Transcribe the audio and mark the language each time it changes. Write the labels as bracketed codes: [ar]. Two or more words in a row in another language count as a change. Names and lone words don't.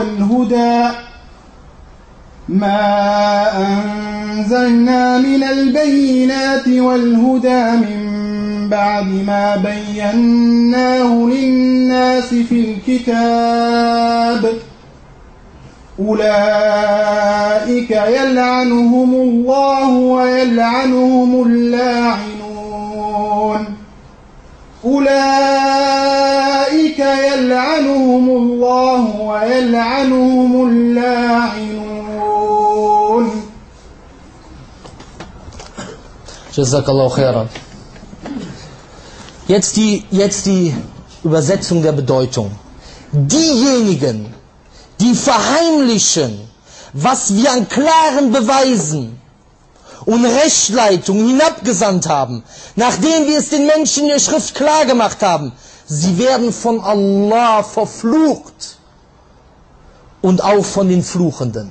[ar] والهدى من بعد ما بيناه للناس في الكتاب أولئك يلعنهم الله ويلعنهم اللاعنون أولئك يلعنهم الله ويلعنهم اللاعنون. جزاك الله خيرا. [de] Jetzt die Übersetzung der Bedeutung. Diejenigen, die verheimlichen, was wir an klaren Beweisen und Rechtleitung hinabgesandt haben, nachdem wir es den Menschen in der Schrift klar gemacht haben, sie werden von Allah verflucht und auch von den Fluchenden.